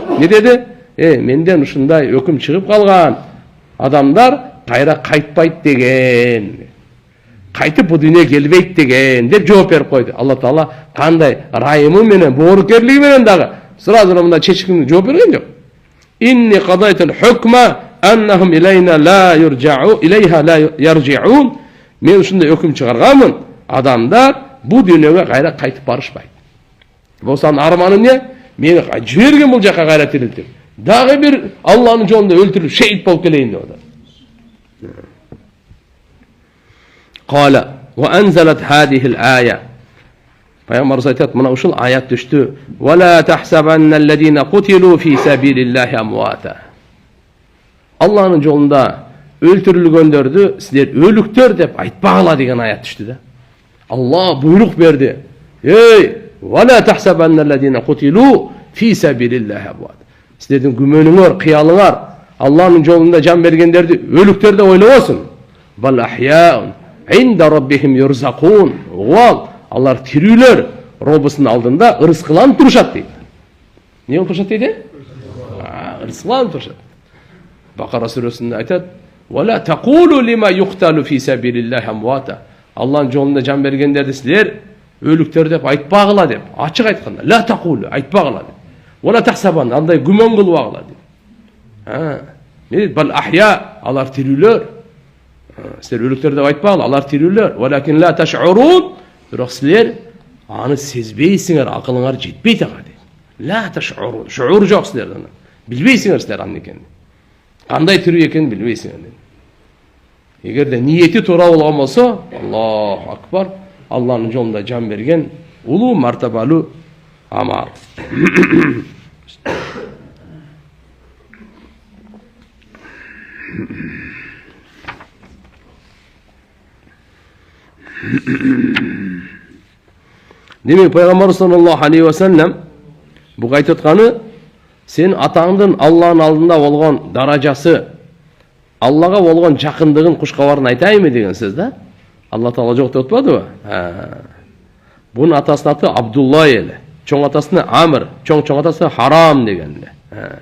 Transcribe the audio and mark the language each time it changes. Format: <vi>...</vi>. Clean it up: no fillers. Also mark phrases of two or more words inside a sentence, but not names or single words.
<ky>Не деди? Менден ушундай өкүм чыгып калган адамдар кайра кайтпайт деген. Кайтып бул дүйнөгө келбейт деген деп жооп берип койду. Алла Таала кандай райымы менен, боорукерлиги менен дагы сразу мындай чечкине жооп берген жок.</ky> <ar>إني قضيت الحكم أنهم إلينا لا يرجعوا إليها لا يرجعون.</ar> <ky>Мен ушундай өкүм чыгарганмын. Адамдар бул дүйнөгө кайра кайтып барышпайт. Болсам арманым не? Мени жиберген бул жака кайра тирилтип. Дагы бир Алланын жолунда өлтүрүп шейит болуп келейин деп атат.</ky> <ar>قال وأنزلت هذه الآية.</ar> <ky>Peygamber aytат, мына ушул аят түштү.</ky> <ar>ولا تحسبن الذين قتلوا في سبيل الله أمواتا.</ar> <ky>Алланын жолунда өлтүрүлгөндөрдү силер өлүктөр деп айтпагыла деген аят түштү да. Алла буйрук берди.</ky> <ar>ولا تحسبن الذين قتلوا في سبيل الله أمواتا.</ar> <ky>Силердин күмөнүңөр, кыялыңар Алланын жолунда жан бергендерди өлүктөр деп ойлобосун.</ky> <ar>بل أحياء عند ربهم يرزقون.</ar> <ky>Алар тирүүлөр, Робусунун алдында ырыскыланып турушат дейт. Эмне болуп турушат дейт? Ырыскыланып турушат. Бакара сүрөсүндө айтат:</ky> <ar>"ولا تقولوا لمن يقتل في سبيل الله أمواتا."</ar> <ky>Алланын жолунда жан бергендерди силер өлүктөр деп айтпагыла деп, ачык айтканда,</ky> <ar>لا تقولوا</ar> <ky>айтпагыла деп.</ky> <ar>ولا تحسبن</ar> <ky>андай күмөн кылбагыла деп. Не</ky> <ar>بل أحياء,</ar> <ky>алар тирүүлөр. Силер өлүктөр деп айтпагыла, алар тирүүлөр.</ky> <ar>ولكن لا تشعرون.</ar> <ky>Бирок силер аны сезбейсиңер, акылыңар жетпейт ага дейт.</ky> <ar>لا تشعرون.</ar> <ky>Шуур жок силерден. Билбейсиңер силер аны экенин. Кандай тирүү экенин билбейсиңер дейт. Эгерде ниети туура болгон болсо,</ky> <ar>الله أكبر,</ar> <ky>Алланын жолунда жан берген улуу мартабалуу амал. Демек пайгамбар</ky> <ar>صلى الله عليه وسلم</ar> <ky>буга айтып атканы, сен атаңдын Алланын алдында болгон даражасы, Аллага болгон жакындыгын кушкабарын айтайынбы деген сөз да. Алла Таала жок деп атпадыбы? Бунун атасынын аты Абдулла эле. Чоң атасына Амр, чоң атасы Харам деген эле.</ky>